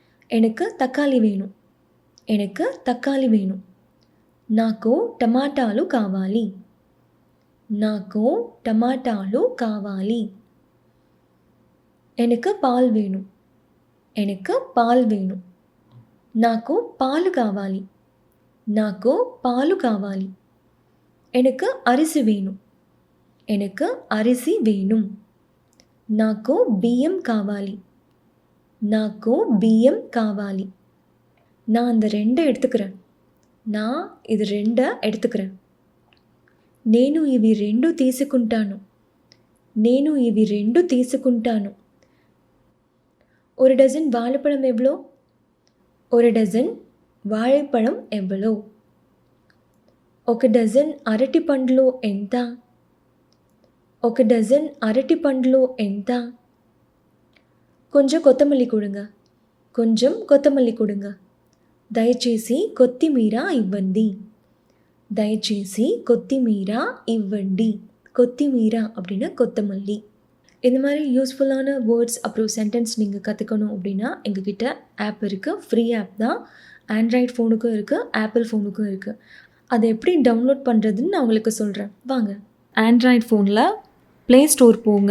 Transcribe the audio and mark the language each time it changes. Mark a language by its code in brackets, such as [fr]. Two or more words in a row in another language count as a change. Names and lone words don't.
[ta] எனக்கு தக்காளி வேணும். எனக்கு தக்காளி வேணும். [te] నాకు టమాటాలు కావాలి. నాకు టమాటాలు కావాలి. [ta] எனக்கு பால் வேணும். எனக்கு பால் வேணும். [te] నాకు పాలు కావాలి. నాకు పాలు కావాలి. [ta] எனக்கு அரிசி வேணும். எனக்கு அரிசி வேணும். [te] నాకు బియ్యం కావాలి. నాకు బియ్యం కావాలి. [ta] நான் அந்த 2 எடுத்துக்கிறேன். நான் இது 2 எடுத்துக்கிறேன். [te] నేను ఇవి 2 తీసుకుంటాను. నేను ఇవి 2 తీసుకుంటాను. [ta] ஒரு டஜன் வாழைப்பழம் எவ்வளோ? ஒரு டஜன் వాழைப்பழம் எவ்வளோ? [te] ఒక డజన్ అరటి పండ్లు ఎంత? ఒక డజన్ అరటి పండ్లు ఎంత? [ta] கொஞ்சம் கொத்தமல்லி கொடுங்க. கொஞ்சம் கொத்தமல்லி கொடுங்க. [te] దయచేసి కొత్తిమీర ఇవ్వండి. దయచేసి కొత్తిమీర ఇవ్వండి. [ta] కొత్తిమీర அப்படின்னா கொத்தமல்லி. இந்த மாதிரி யூஸ்ஃபுல்லான வேர்ட்ஸ் அப்புறம் சென்டென்ஸ் நீங்கள் கற்றுக்கணும் அப்படின்னா எங்ககிட்ட ஆப் இருக்குது. [en] free app [ta] தான். ஆண்ட்ராய்ட் ஃபோனுக்கும் இருக்குது, ஆப்பிள் ஃபோனுக்கும் இருக்குது. அதை எப்படி டவுன்லோட் பண்ணுறதுன்னு நான் உங்களுக்கு சொல்கிறேன். வாங்க. ஆண்ட்ராய்ட் ஃபோனில் ப்ளே ஸ்டோர் போங்க.